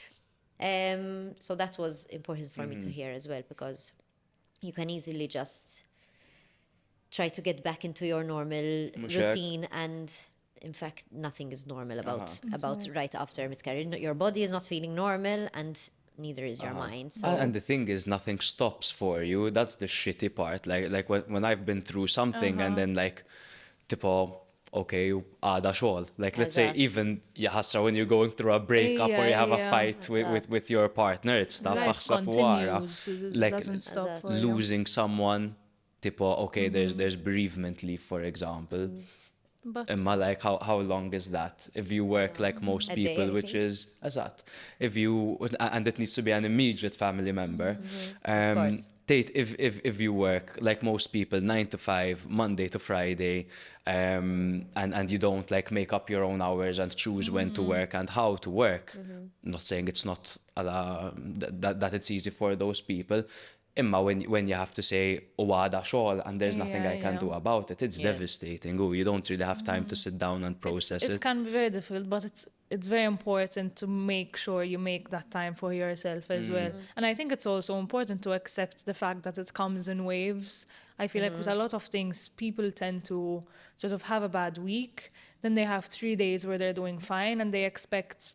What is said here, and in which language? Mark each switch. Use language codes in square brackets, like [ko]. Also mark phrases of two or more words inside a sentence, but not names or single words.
[en] So that was important for me to hear as well, because you can easily just try to get back into your normal routine, and in fact nothing is normal about right after a miscarriage. Your body is not feeling normal, and neither is your mind. So And the thing is, nothing stops for you. That's the shitty part. Like when I've been through something, and then like, [mt] tipo, okay, għada xogħol. [en] Like, let's say even jaħasra when you're going through a breakup or you have a fight with your partner, it's tough. Life [mt] Aħsab wara. [en] continues. It Like, doesn't stop for you. losing someone, tipo, okay, there's bereavement leave, for example. But Imma like how long is that? If you work like most A day, people, I which think. is if you, and it needs to be an immediate family member. course. Tate, if you work like most people 9 to 5, Monday to Friday, and you don't like make up your own hours and choose when to work and how to work. Not saying it's not that it's easy for those people. Imma when you have to say, [mt] għada xogħol, [en] and there's nothing I can do about it, it's devastating. You don't really have time to sit down and process it it. can be very difficult, but it's very important to make sure you make that time for yourself as well. And I think it's also important to accept the fact that it comes in waves. I feel like with a lot of things, people tend to sort of have a bad week, then they have 3 days where they're doing fine, and they expect